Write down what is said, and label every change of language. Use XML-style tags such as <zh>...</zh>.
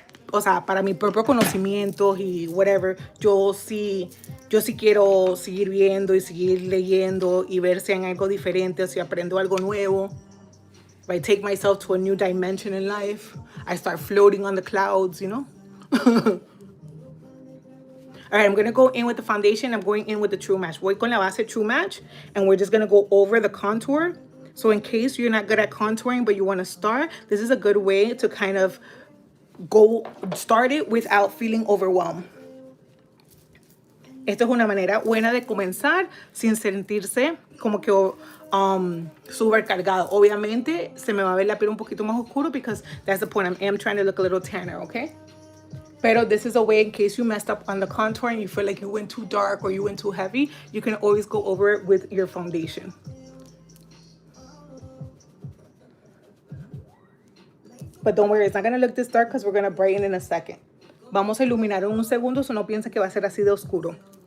<es>O sea, para mi propio conocimiento y whatever. Yo sí quiero seguir viendo y seguir leyendo y ver si hay algo diferente, si aprendo algo nuevo.</es> <en>If I take myself to a new dimension in life, I start floating on the clouds, you know? All right, I'm going to go in with the foundation. I'm going in with the True Match.</en> <es>Voy con la base True Match,</es> <en>and we're just going to go over the contour. So in case you're not good at contouring, but you want to start, this is a good way to kind of start it without feeling overwhelmed.</en> <es>Esto es una manera buena de comenzar sin sentirse como que súper cargado. Obviamente se me va a ver la piel un poquito más oscuro</es> <en>because that's the point. I am trying to look a little tanner, okay? Pero this is a way in case you messed up on the contour and you feel like you went too dark or you went too heavy, you can always go over it with your foundation. But don't worry, it's not going to look this dark because we're going to brighten in a second.</en> <es>Vamos a iluminar en un segundo, so no piensen que va a ser así de oscuro.</es>